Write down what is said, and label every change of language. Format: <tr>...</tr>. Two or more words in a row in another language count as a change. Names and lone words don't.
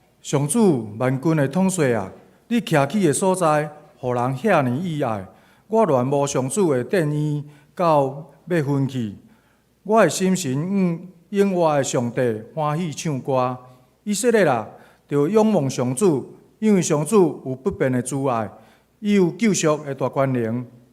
<nan>上主万军的统帅啊，你徛起的所在，互人遐尼意爱，我恋慕上主的殿院到要昏去。我的心神永活的上帝欢喜唱歌。以色列啊，就仰望上主，因为上主有不变的慈爱，伊有救赎的大权能。</nan>